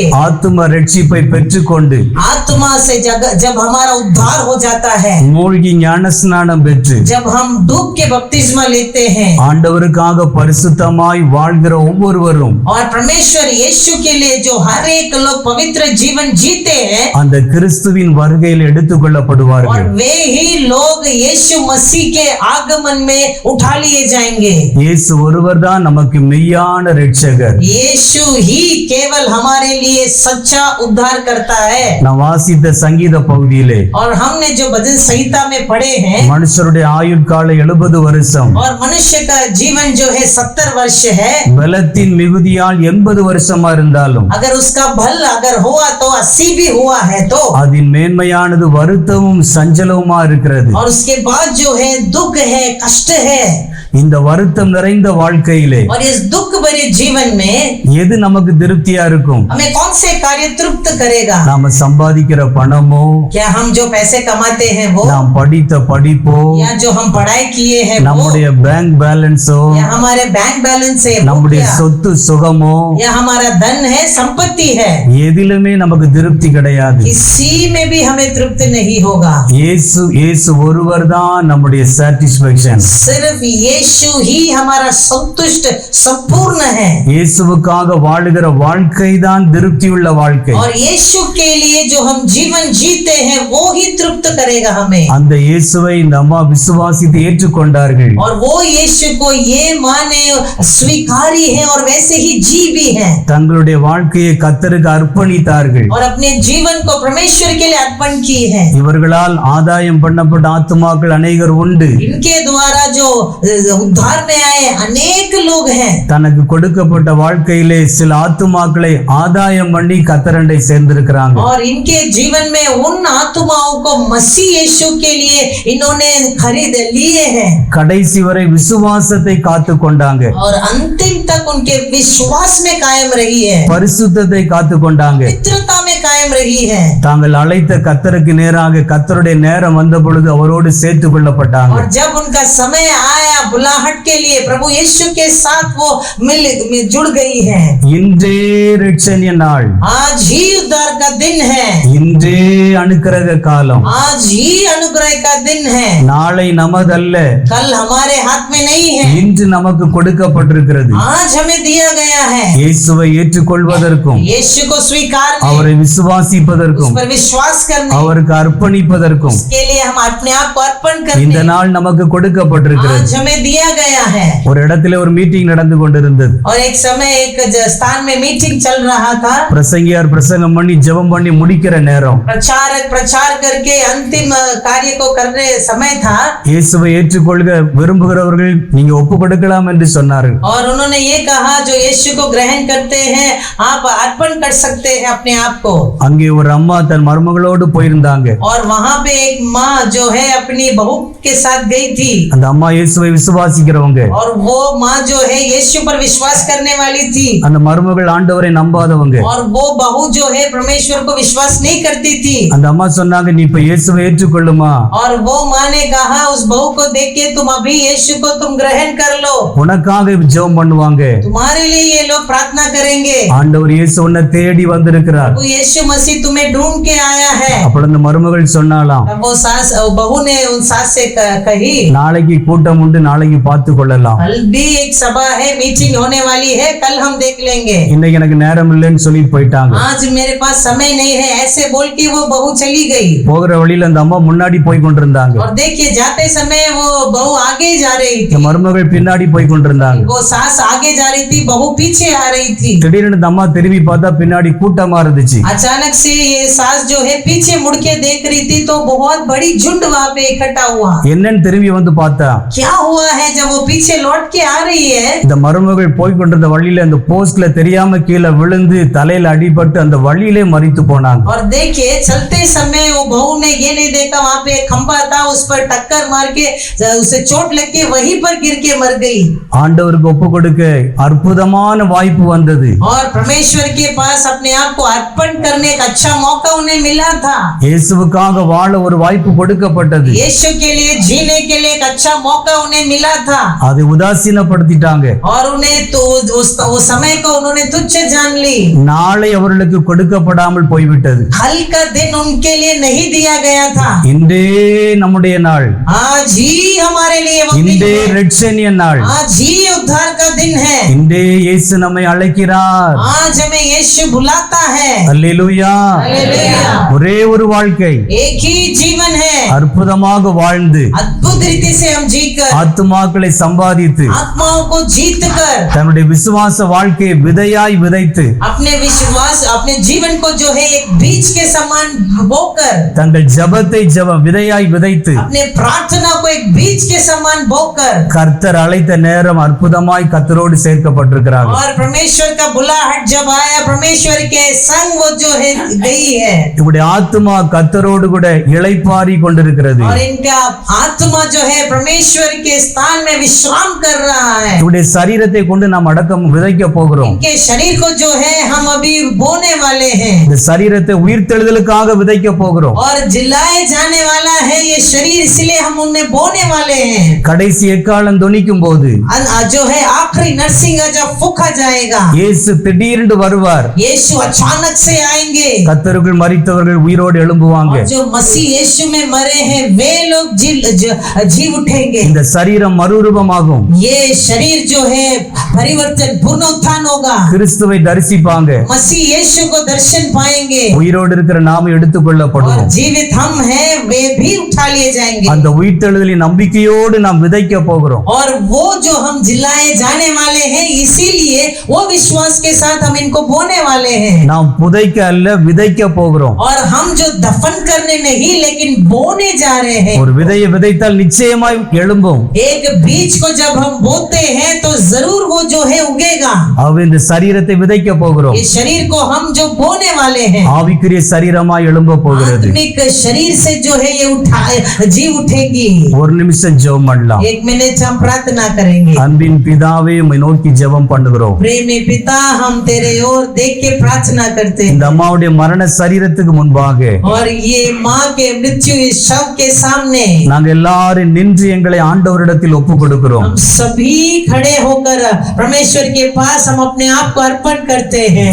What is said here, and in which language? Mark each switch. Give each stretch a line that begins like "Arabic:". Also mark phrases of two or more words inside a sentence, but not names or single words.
Tamil: ஆத்தும ரட்சிப்பை பெற்றுக்கொண்டு,
Hindi: आत्मा से जब हमारा उद्धार हो जाता है,
Tamil: மூழ்கி ஞானஸ்நானம் பெற்று,
Hindi: जब हम डूब के बपतिस्मा लेते हैं
Tamil: ஆண்டவருக்காக பரிசுத்தமாய் வாழ்கிற ஒவ்வொருவரும்
Hindi: और परमेश्वर यीशु के लिए जो हर एक लोग पवित्र जीवन जीते हैं,
Tamil: அந்த கிறிஸ்துவின் வருகையில் எடுத்துக்
Hindi: और
Tamil: கொள்ளப்படுவார்கள்.
Hindi: वे ही लोग यीशु मसीह के आगमन में उठा लिए जाएंगे.
Tamil: இயேசு ஒருவர் தான் நமக்கு மெய்யான இரட்சகர்.
Hindi: यीशु ही केवल हमारे लिए सच्चा उद्धार करता है.
Tamil: நான் வாசித்த சங்கீத பகுதியிலே
Hindi: और हमने जो भजन संहिता में पढ़े हैं,
Tamil: மனுஷருடைய ஆயுட்கால 70 வருஷம்,
Hindi: और मनुष्य का जीवन जो है 70 वर्ष है.
Tamil: பலத்தின் மிகுதியால் 80 வருஷமா இருந்தாலும்
Hindi: अगर उसका भल अगर हुआ तो 80 भी हुआ है तो,
Tamil: அதன் மேன்மையானது வருத்தமும் சஞ்சலவுமா இருக்கிறது.
Hindi: और उसके बाद जो है दुख है, कष्ट है.
Tamil: இந்த வருத்தம் நிறைந்த வாழ்க்கையிலே
Hindi: और इस दुख भरी हमारे जीवन में
Tamil: எது நமக்கு திருப்தியா இருக்கும்?
Hindi: हमें कौन से कार्य तृप्त करेगा?
Tamil: நாம சம்பாதிக்கிற பணமோ,
Hindi: क्या हम जो पैसे कमाते हैं वो,
Tamil: நாம் படித்த படிப்போ,
Hindi: या जो हम पढ़ाई किए हैं वो,
Tamil: நம்முடைய
English: bank balance,
Hindi: या हमारे
English: bank balance
Hindi: है वो,
Tamil: நம்முடைய
Hindi: क्या?
Tamil: சொத்து சுகமோ,
Hindi: या हमारा धन है, संपत्ति है,
Tamil: எதிலுமே நமக்கு திருப்தி கிடையாது.
Hindi: किसी में भी हमें तृप्त नहीं होगा।
Tamil: இயேசு ஒருவர் தான் நம்முடைய சாட்டிஸ்பேக்ஷன்.
Hindi: सिर्फ यीशु ही हमारा संतुष्ट संपूर्ण है,
Tamil: இயேசுவுக்காக வாழுகிற வாழ்க்கை தான் திருப்தியுள்ள வாழ்க்கை.
Hindi: और यीशु के लिए जो हम जीवन जीते हैं वो ही तृप्त करेगा हमें।
Tamil: அந்த இயேசுவை இந்த அம்மா விசுவாசித்து ஏற்றுக்கொண்டார்கள்.
Hindi: और वो यीशु को ये माने स्वीकारी है और वैसे ही जी भी है,
Tamil: தங்களுடைய வாழ்க்கையை கர்த்தருக்கு அர்ப்பணித்தார்கள்.
Hindi: और अपने जीवन को परमेश्वर के लिए अर्पण की है।
Tamil: இவர்களால் ஆதாயம் பண்ணப்பட்ட ஆத்துமாக்கள் அநேகர் உண்டு.
Hindi: इनके द्वारा जो उद्धार में आए अनेक लोग हैं।
Tamil: தனக்கு கொடுக்கப்பட்ட வாழ்க்கையிலே சில ஆத்துமாக்களை ஆதாயம் பண்ணி கர்த்தரண்டை சேர்ந்திருக்கிறாங்க.
Hindi: और इनके जीवन में उन आत्माओं को मसीह यीशु के लिए इन्होंने खरीद लिए हैं,
Tamil: கடைசி வரை விசுவாசத்தை காத்து கொண்டாங்க.
Hindi: और अंतिम तक उनके विश्वास में कायम रही है,
Tamil: பரிசுத்தத்தை காத்து கொண்டாங்க.
Hindi: मित्रता में कायम रही है।
Tamil: தாங்கள் அழைத்த கர்த்தருக்கு நேராக கர்த்தருடைய நேரம் வந்த பொழுது அவரோடு சேர்த்துக் கொள்ளப்பட்டாங்க.
Hindi: और जब उनका समय आया बुलाहट के लिए प्रभु यीशु के साथ वो जुड़ गई है।
Tamil: இன்றே ரட்சணிய நாள்,
Hindi: आज ही उद्धार का दिन है,
Tamil: இன்றே அனுக்கிரக காலம்.
Hindi: आज ही अनुग्रह का दिन है।
Tamil: நாளை நமதல்ல,
Hindi: कल हमारे हाथ में नहीं है,
Tamil: இன்று நமக்கு கொடுக்கப்பட்டிருக்கிறது.
Hindi: आज हमें दिया गया है।
Tamil: இயேசுவை ஏற்றுக்கொள்வதற்கும்,
Hindi: यीशु को स्वीकार
Tamil: அவரை விசுவாசிப்பதற்கும்,
Hindi: उस पर विश्वास करने
Tamil: அவருக்கு அர்ப்பணிப்பதற்கும்
Hindi: के लिए हम अपने आप को अर्पण
Tamil: இந்த
Hindi: करने
Tamil: நாள் நமக்கு கொடுக்கப்பட்டிருக்கிறது.
Hindi: आज हमें दिया गया है।
Tamil: ஒரு இடத்துல ஒரு மீட்டிங் நடந்து கொண்டிருந்தது.
Hindi: और एक समय एक स्थान में मीटिंग चल रहा था।
Tamil: பிரசங்கியார் பிரசங்கம் பண்ணி ஜெபம் பண்ணி முடிக்கிற நேரம்,
Hindi: प्रचारक प्रचार करके अंतिम कार्य को करने समय था,
Tamil: இயேசுவை ஏற்றுக்கொள்க விரும்புகிறவர்கள் நீங்க ஒப்பு கொடுக்கலாம் என்று சொன்னார்கள்.
Hindi: और उन्होंने ये कहा जो यीशु को ग्रहण करते हैं आप अर्पण कर सकते हैं अपने आप को।
Tamil: அங்கே ஒரு அம்மா தன் மருமகளோடு போயிருந்தாங்க.
Hindi: और वहां पे एक माँ जो है अपनी बहू के साथ गई थी,
Tamil: அந்த அம்மா இயேசுவை விசுவாசிக்கிறவங்க.
Hindi: और वो माँ जो है यीशु पर विश्वास करने वाली थी,
Tamil: அந்த மருமகள் ஆண்டவரை நம்பாதவங்க.
Hindi: और वो बहू जो है परमेश्वर को विश्वास नहीं करती थी।
Tamil: அந்த அம்மா சொன்னாங்க நீ இப்ப இயேசுவை ஏற்றுக்கொள்ளுமா,
Hindi: और वो माँ ने कहा उस बहू को देख के तुम अभी यीशु को तुम ग्रहण कर लो,
Tamil: உனக்காக ஜெபம் பண்ணுவாங்க.
Hindi: तुम्हारे लिए ये लोग प्रार्थना करेंगे।
Tamil: ஆண்டவர் இயேசு உன்னை தேடி வந்திருக்கிறார்.
Hindi: वो यीशु मसीह तुम्हें ढूंढ के आया है।
Tamil: அப்ப அந்த மருமகள் சொன்னாலாம்,
Hindi: तब वो सास बहू ने उन सास से कही
Tamil: நாளைக்கு கூட்டம் உண்டு, நாளைக்கு பார்த்து கொள்ளலாம்,
Hindi: कल भी एक सभा है, मीटिंग होने वाली है, कल हम देख लेंगे,
Tamil: இன்னைக்கு எனக்கு நேரம் இல்லைன்னு சொல்லிட்டு போயிட்டாங்க.
Hindi: आज मेरे पास समय नहीं है, ऐसे बोल के वो बहू चली गई।
Tamil: போகிற வழியில அந்த அம்மா முன்னாடி போய் கொண்டிருந்தாங்க.
Hindi: और देखिए जाते समय वो बहू आगे जा रही
Tamil: இந்த
Hindi: थी,
Tamil: மருமகள் பின்னாடி போய் கொண்டிருந்தாங்க.
Hindi: वो सास आगे जा रही थी, बहू पीछे आ रही थी।
Tamil: திடீர்னு இந்த அம்மா திரும்பி பார்த்தா பின்னாடி கூட்டமா இருந்துச்சு.
Hindi: अचानक से ये सास जो है पीछे मुड़ के देख रही थी तो बहुत बड़ी झुंड वहां पे इकट्ठा हुआ।
Tamil: என்னன்னு திரும்பி வந்து பார்த்தா
Hindi: क्या हुआ है जब वो पीछे लौट के आ रही है,
Tamil: இந்த மருமகள் போய் கொண்டிருந்த வழியில அந்த போஸ்ட்ல தெரியாம கீழே விழுந்து தலையில அடிபட்டு அந்த வழியிலே மரித்து போனாங்க.
Hindi: और देखिए चलते समय वो बहू ने ये नहीं देखा वहां पे एक खंबा था, उस पर टक्कर मार के उसे चोट लग के वहीं पर गिर के मर गई।
Tamil: ஆண்டவருக்கு ஒப்பு கொடுக்க அற்புதமான வாய்ப்பு வந்தது.
Hindi: और परमेश्वर के पास अपने आप को अर्पण करने का अच्छा मौका उन्हें मिला था।
Tamil: இயேசுவுக்காக வாழ ஒரு வாய்ப்பு கொடுக்கப்பட்டது.
Hindi: यीशु के लिए जीने के लिए एक अच्छा मौका उन्हें मिला था,
Tamil: அதை உதாசீனப்படுத்திட்டாங்க.
Hindi: और उन्हें तो उस समय को उन्होंने तुच्छ जान ली।
Tamil: நாளை அவர்களுக்கு கொடுக்கப்படாமல் போய்விட்டது.
Hindi: कल का दिन उनके लिए नहीं दिया गया था,
Tamil: இன்றே நம்முடைய நாள்,
Hindi: आज ही हमारे लिए वो दिन
Tamil: இன்றே
Hindi: है।
Tamil: ரட்சணிய நாள்,
Hindi: आज ही उद्धार का दिन है,
Tamil: இன்றே இயேசு நம்மை அழைக்கிறார்.
Hindi: आज हमें यीशु बुलाता है।
Tamil: அல்லேலூயா.
Hindi: हालेलुया।
Tamil: ஒரே ஒரு வாழ்க்கை
Hindi: एक ही जीवन है,
Tamil: அற்புதமாக வாழ்ந்து
Hindi: अद्भुत रीति से हम जीकर
Tamil: ஆத்துமாக்களை சம்பாதித்து
Hindi: आत्माओं को जीत कर
Tamil: தன்னுடைய விசுவாச வாழ்க்கையை விதையாய் விதைத்து
Hindi: अपने विश्वास अपने जीवन को जो है एक बीज के समान बोकर,
Tamil: தங்கள் ஜபத்தை விதையாய் விதைத்து
Hindi: अपने प्रार्थना को एक बीज के समान बोकर,
Tamil: கர்த்தர் அழைத்த நேரம் அற்புதமாய் கர்த்தரோடு சேர்க்கப்பட்டிருக்கிறார்கள்.
Hindi: और परमेश्वर का बुलाहट जब आया परमेश्वर के संग वो जो है गई है,
Tamil: இவருடைய ஆத்துமா கர்த்தரோடு கூட இளைப்பாரி கொண்டிருக்கிறது.
Hindi: और इनका आत्मा जो है परमेश्वर के स्थान में विश्राम कर रहा है।
Tamil: இவருடைய சரீரத்தை கொண்டு நாம் விதைக்க போகிறோம்.
Hindi: इनके शरीर को जो है हम अभी बोने वाले हैं
Tamil: இந்த சரீரத்தை உயிர்த்தெழுதலுக்காக விதைக்க போகிறோம்.
Hindi: और जिलाए जाने वाला है ये शरीर, इसलिए हम उनमें बोने वाले हैं.
Tamil: கடைசி எக்காலம் தொனிக்கும் போது
Hindi: जो है आखिरी नरसिंह जब फूंका जाएगा,
Tamil: இயேசு திடீரென்று வருவார்.
Hindi: यीशु अचानक से आएंगे.
Tamil: கர்த்தருக்குள் மரித்தவர்கள் உயிரோடு எழும்புவாங்க.
Hindi: और जो मसीह यीशु में मरे हैं वे लोग जी उठेंगे.
Tamil: இந்த சரீரம் மறுரூபமாகும்.
Hindi: ये शरीर जो है परिवर्तन पुनरुत्थान होगा.
Tamil: கிறிஸ்துவை தரிசிப்பாங்க.
Hindi: मसीह यीशु को दर्शन पाएंगे.
Tamil: உயிரோடு இருக்கிற நாம எடுத்துக்கொள்ளப்படுவோம்.
Hindi: और जीवित हम हैं वे भी उठा लिए जाएंगे.
Tamil: அந்த உயிர்த்தெழுதலின் நம்பிக்கையோடு நாம் விதைக்க போகிறோம்.
Hindi: और वो जो हम जिलाए जाने वाले हैं इसीलिए वो विश्वास के साथ हम इनको बोने वाले हैं.
Tamil: நாம் புதைக்க அல்ல விதைக்க போகிறோம்.
Hindi: और हम जो दफन करने नहीं लेकिन बोने जा रहे हैं.
Tamil: ஒரு விதையை விதைத்தால் நிச்சயமாய் எழும்பும்.
Hindi: एक बीज को जब हम बोते हैं तो जरूर वो जो है उगेगा.
Tamil: ஆகவே இந்த சரீரத்தை விதைக்க போகிறோம்.
Hindi: इस शरीर को हम जो बोने वाले हैं
Tamil: ஆவிக்குரிய சரீரமாய் எழும்ப போகிறது.
Hindi: आत्मिक शरीर से जो है ये जी उठेगी.
Tamil: ஒரு நிமிஷம் ஜெபம் பண்ணலாம்.
Hindi: 1 मिनट हम प्रार्थना करेंगे.
Tamil: அன்பின் பிதாவே உம்மை நோக்கி ஜெபம் பண்ணுகிறோம்.
Hindi: प्रेमी पिता हम तेरे ओर देख के प्रार्थना करते हैं.
Tamil: இந்த அம்மாவுடைய மரண சரீரத்துக்கு முன்பாக
Hindi: और ये माँ के मृत्यु इस शव के सामने
Tamil: நாங்க எல்லாரும் நின்று எங்களை ஆண்டவரிடத்தில் ஒப்பு கொடுக்கிறோம்.
Hindi: हम सभी खड़े होकर परमेश्वर के पास हम अपने आप को अर्पण करते हैं.